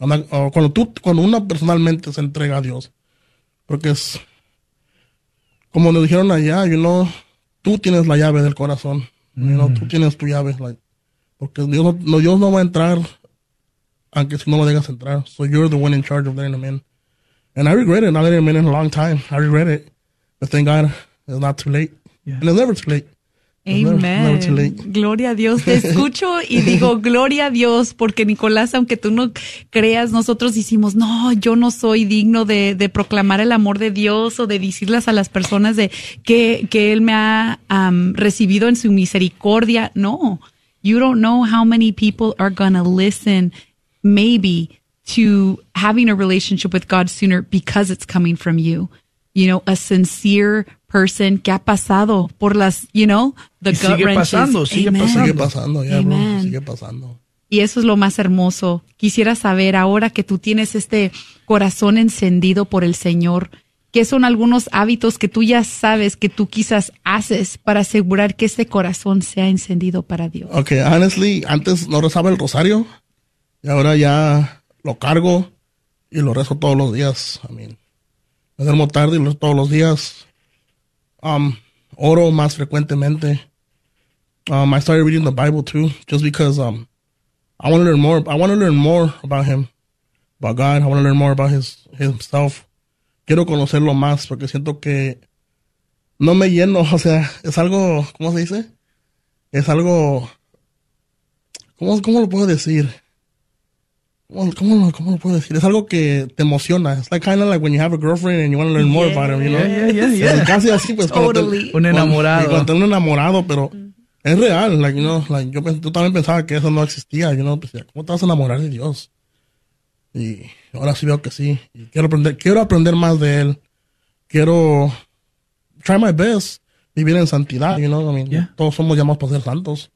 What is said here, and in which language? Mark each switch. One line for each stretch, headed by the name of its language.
Spanish: O cuando una personalmente se entrega a Dios. Porque es, como nos dijeron allá,
English: you know,
Spanish: tú tienes la llave del corazón. Mm.
English: You know,
Spanish: tú tienes tu llave. Like, porque Dios no va a entrar, aunque si no lo dejas entrar.
English: So you're the one in charge of letting him in. And I regret it, not letting him in a long time. I regret it. But thank God, it's not too late. Yeah. And it's never too late.
Spanish: Amen. Gloria a Dios. Te escucho y digo, gloria a Dios, porque Nicolás, aunque tú no creas, nosotros decimos, no, yo no soy digno de proclamar el amor de Dios o de decirles a las personas de que Él me ha recibido en su misericordia.
English: No, you don't know how many people are going to listen, maybe, to having a relationship with God sooner because it's coming from you. You know, a sincere person
Spanish: que ha pasado por las,
English: you know, the gut wrenches.
Spanish: Sigue pasando.
English: Yeah,
Spanish: amen. Bro, sigue pasando. Y eso es lo más hermoso. Quisiera saber ahora que tú tienes este corazón encendido por el Señor, ¿qué son algunos hábitos que tú ya sabes que tú quizás haces para asegurar que este corazón sea encendido para Dios?
English: Okay, honestly,
Spanish: antes no rezaba el rosario y ahora ya lo cargo y lo rezo todos los días.
English: I mean,
Spanish: me duermo tarde y lo todos los días. Oro más frecuentemente.
English: I started reading the Bible too, just because I want to learn more about him. about God. I want to learn more about himself.
Spanish: Quiero conocerlo más porque siento que no me lleno. O sea, es algo, ¿cómo se dice? Es algo, ¿cómo lo puedo decir? ¿Cómo lo puedo decir? Es algo que te emociona.
English: It's like kind of like when you have a girlfriend and you want to learn more about him, you know? Yeah.
Spanish: Casi así, pues.
English: Totally.
Spanish: Cuando tengo un enamorado, pero es real.
English: Like, you know, like,
Spanish: yo también pensaba que eso no existía,
English: you know?
Spanish: Pensaba, ¿cómo te vas a enamorar de Dios? Y ahora sí veo que sí. Y quiero aprender más de él. Quiero
English: try my best,
Spanish: vivir en santidad,
English: you know? I mean,
Spanish: todos somos llamados para ser santos.